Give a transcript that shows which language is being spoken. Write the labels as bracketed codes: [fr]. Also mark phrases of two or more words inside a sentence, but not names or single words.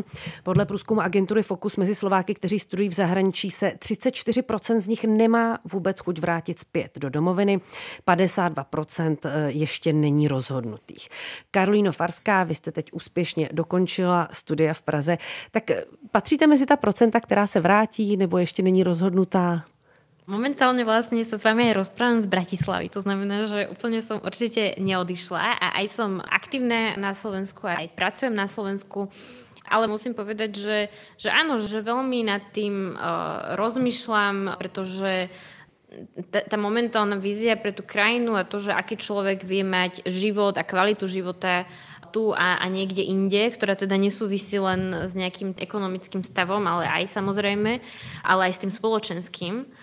[cs] Podle průzkumu agentury Focus mezi Slováky, kteří studují v zahraničí, se 34% z nich nemá vůbec chuť vrátit zpět do domoviny. 52% ještě není rozhodnutých. Karolíno Farská, vy jste teď úspěšně dokončila studia v Praze. Tak patříte mezi ta procenta, která se vrátí nebo ještě není rozhodnutá? [sk] Momentálne vlastne sa s vami aj rozprávam z Bratislavy. To znamená, že úplne som určite neodišla a aj som aktívna na Slovensku a aj pracujem na Slovensku. Ale musím povedať, že áno, že veľmi nad tým rozmýšľam, pretože tá momentálna vízia pre tú krajinu a to, že aký človek vie mať život a kvalitu života tu a niekde inde, ktorá teda nesúvisí len s nejakým ekonomickým stavom, ale aj samozrejme, ale aj s tým spoločenským.